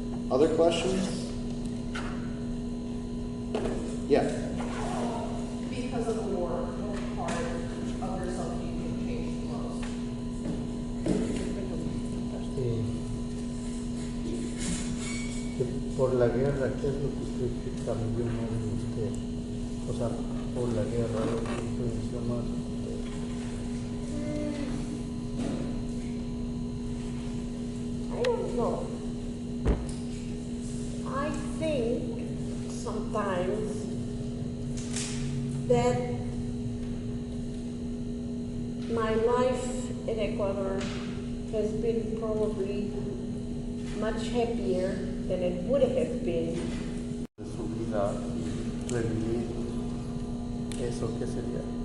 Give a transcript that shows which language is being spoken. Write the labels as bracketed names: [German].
[English] Other questions? Yeah. Because of the war, what part of yourself do you think changed the most? [Spanish] Por la guerra, ¿qué es lo que usted cambió más en usted? O sea, por la guerra, ¿lo que influenció más en usted? [English] I don't know. I think sometimes that my life in Ecuador has been probably much happier than it would have been. [Spanish] De su vida y revivir eso, ¿qué sería?